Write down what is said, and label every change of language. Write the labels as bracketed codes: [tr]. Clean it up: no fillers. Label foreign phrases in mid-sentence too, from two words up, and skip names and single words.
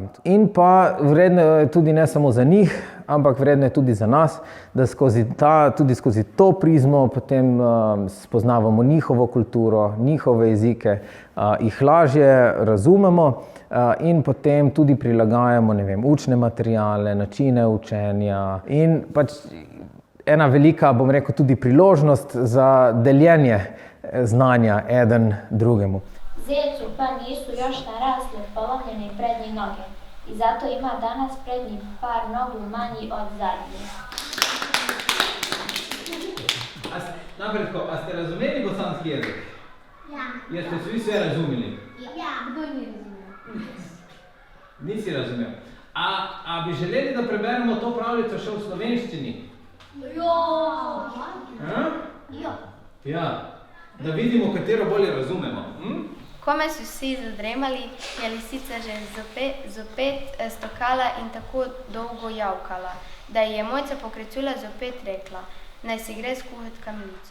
[sl] In pa vredno je tudi ne samo za njih, ampak vredno je tudi za nas, da tudi skozi to prizmo potem spoznavamo njihovo kulturo, njihove jezike, jih lažje razumemo in potem tudi prilagajamo, ne vem, učne materiale, načine učenja in pač ena velika, bom rekel, tudi priložnost za deljenje znanja eden drugemu. [bs] Zecu pa nisu još narasle polomljene prednje noge i zato ima danas prednji par nogu manji od zadnjih. [sl] Napredko, a ste razumeli bosanski jezik? Ja. [bs] Jeste svi sve razumeli? [sl] Ja, kdo ni razumel? Nisi razumel. A bi želeli, da preberemo to pravljico še v slovenščini? Ja, da vidimo, katero bolje razumemo. Kome su vsi zadremali, je lisica že zopet stokala in tako dolgo javkala, da ji je Mojca pokraj culja zopet rekla, naj si gre skuhat kamilico.